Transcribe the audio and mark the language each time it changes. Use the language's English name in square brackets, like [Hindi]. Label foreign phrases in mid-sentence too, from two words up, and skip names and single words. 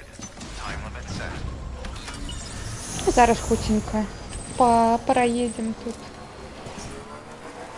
[English] Time limit set. [Belarusian] Зараз хутенько проедем тут.